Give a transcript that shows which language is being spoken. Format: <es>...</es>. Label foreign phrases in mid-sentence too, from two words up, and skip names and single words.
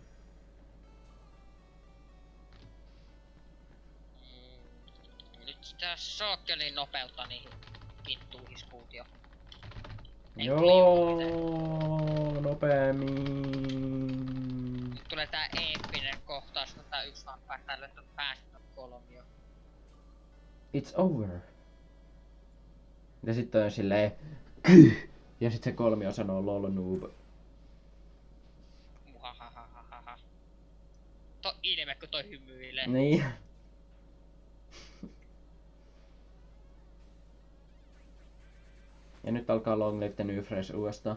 <fi>Nyt sitä sokkelin nopeutta niihin vittuihin skuutio. Joo, nopeammin. Nyt tulee tää eeppinen kohtaus, kun tää yksi vaan päästään löytää päästä kolmio.</fi> <en>It's over.</en> <fi>Ja sitten on silleen... Ja sit se kolmio sanoo</fi> <en>lol noob. Muhahahahaha.</en> <fi>Toi ilme, kun toi hymyilee. Niin. Ja nyt alkaa Long Live the New Fresh uudestaan.</fi>